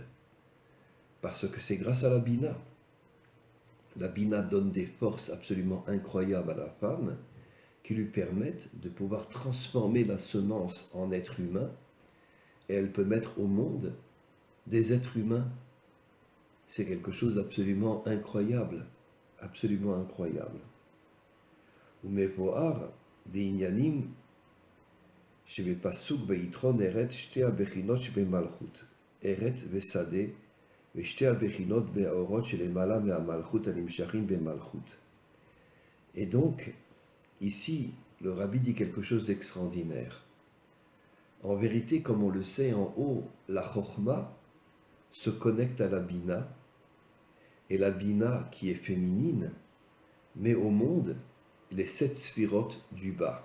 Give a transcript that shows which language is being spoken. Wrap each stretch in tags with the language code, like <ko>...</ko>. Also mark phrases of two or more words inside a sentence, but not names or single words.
<fr>Parce que c'est grâce à la Bina. La Bina donne des forces absolument incroyables à la femme qui lui permettent de pouvoir transformer la semence en être humain et elle peut mettre au monde des êtres humains. C'est quelque chose d'absolument incroyable, absolument incroyable.</fr> <he>ומבואר דענינים שבפסוק ביתרון ארץ שתי הבחינות שבמלכות, ארץ ושדה, ושתי הבחינות באורות שלמעלה מהמלכות הנמשכים במלכות.</he> <fr>Et donc, ici, le rabbi dit quelque chose d'extraordinaire. En vérité, comme on le sait en haut, la Chokhma se connecte à la Bina, et la Bina, qui est féminine, met au monde les 7 sphirotes du bas.</fr>